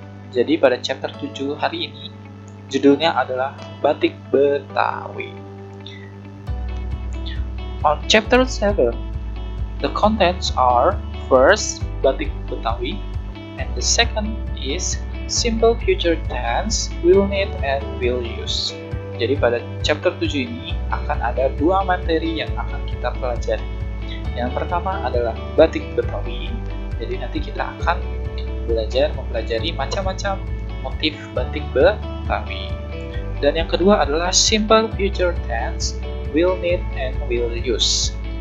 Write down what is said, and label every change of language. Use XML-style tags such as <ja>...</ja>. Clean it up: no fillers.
<id>Jadi pada chapter 7 hari ini, judulnya adalah Batik Betawi.</id> <en>On chapter 7, the contents are first, Batik Betawi, and the second is simple future tense, will need and will use.</en> <id>Jadi pada chapter 7 ini akan ada dua materi yang akan kita pelajari. Yang pertama adalah batik Betawi. Jadi nanti kita akan mempelajari macam-macam motif batik Betawi. Dan yang kedua adalah simple future tense, will need and will use.</id>